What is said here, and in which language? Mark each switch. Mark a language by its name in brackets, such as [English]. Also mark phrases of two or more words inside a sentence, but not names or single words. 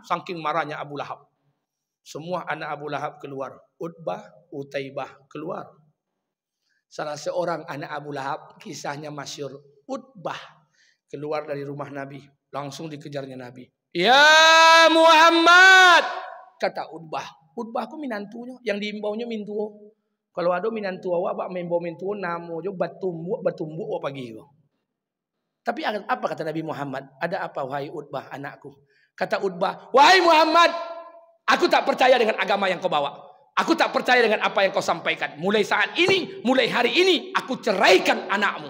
[Indonesian] Saking marahnya Abu Lahab. Semua anak Abu Lahab keluar. Utbah, Utaibah keluar. Salah seorang anak Abu Lahab, kisahnya masyhur. Utbah keluar dari rumah Nabi, langsung dikejarnya Nabi. Ya Muhammad, kata Utbah. [Minangkabau] Utbah aku minantunya, yang diimbaunya mintuo. Kalau ada minantuo awak membawa mintuo namo jo batumbuk apa gitu. [Indonesian] Tapi apa kata Nabi Muhammad? Ada apa wahai Utbah anakku? Kata Utbah, wahai Muhammad, aku tak percaya dengan agama yang kau bawa. Aku tak percaya dengan apa yang kau sampaikan. Mulai saat ini, mulai hari ini, aku ceraikan anakmu.